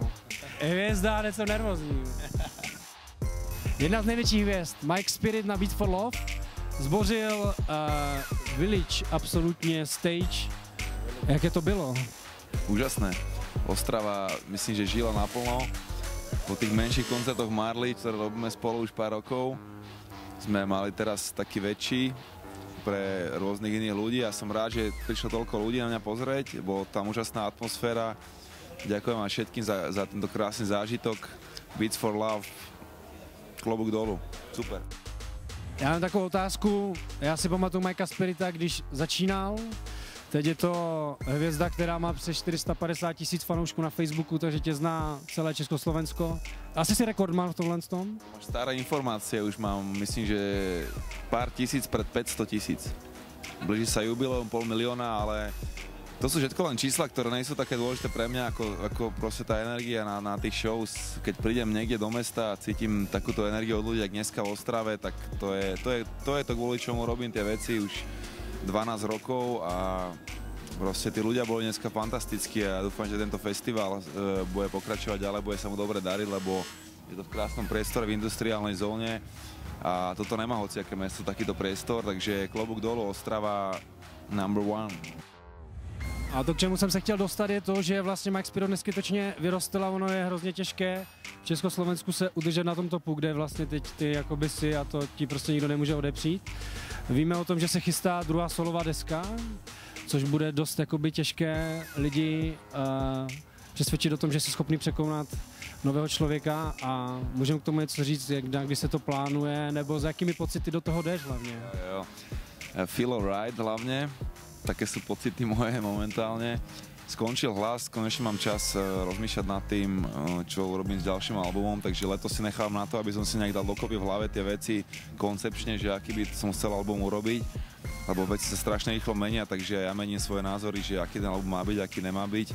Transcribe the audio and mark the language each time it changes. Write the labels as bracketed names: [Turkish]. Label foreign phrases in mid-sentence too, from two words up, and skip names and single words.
[Czech] Hvězda, něco nervózní. Jedna z největších hvězd Mike Spirit na Beat for Love zbořil Village absolutně stage. Jaké to bylo? Úžasné. Ostrava, myslím, že žila naplno. [Slovak] Po tých menších koncertoch Marley, ktoré robíme spolu už pár rokov, sme mali teraz taký väčší pre rôznych iných ľudí a som rád, že prišlo toľko ľudí na mňa pozrieť. Bola tam úžasná atmosféra. Ďakujem vám všetkým za tento krásny zážitok. Beats for Love, klobúk dolu. Super. [Czech] Já mám takovou otázku. Já si pamatuju Mikea Spirita, když začínal. Teď je to hvězda, která má přes 450 000 fanoušků na Facebooku, takže tě zná celé Československo. Asi si rekordman v tomhle tom? [Slovak] Máš staré informácie, už mám, myslím, že pár tisíc pred 500 000. Blíži sa jubileum 500 000, ale to sú všetko len čísla, ktoré nie sú také dôležité pre mňa, ako proste tá energia na tých shows. Keď prídem niekde do mesta a cítim takúto energiu od ľudí, jak dneska v Ostrave, tak to je to, kvôli čomu robím tie veci už 12 rokov a proste tí ľudia boli dneska fantastickí a dúfam, že tento festival bude pokračovať ďalej, bude sa mu dobre dariť, lebo je to v krásnom priestore v industriálnej zóne a toto nemá hociaké mesto takýto priestor, takže klobúk dolu, Ostrava #1. [Czech] A to, k čemu jsem se chtěl dostat, je to, že vlastně Mike Spirit neskytečně vyrostl a ono je hrozně těžké v Československu se udržet na tom topu, kde vlastně teď ty jakoby si a to ti prostě nikdo nemůže odepřít. Víme o tom, že se chystá druhá solová deska, což bude dost jakoby těžké lidi přesvědčit o tom, že jsi schopný překonat nového člověka a můžeme k tomu něco říct, kdy se to plánuje, nebo s jakými pocity do toho jdeš hlavně? Jo. [English] Feel alright hlavne. [Slovak] Také sú pocity moje momentálne. Skončil hlas, konečne mám čas rozmýšľať nad tým, čo urobím s ďalším albumom, takže letos si nechám na to, aby som si nejak dal dokopy v hlave tie veci koncepčne, že aký by som chcel album urobiť, lebo veci sa strašne rýchlo menia, takže ja mením svoje názory, že aký ten album má byť, aký nemá byť.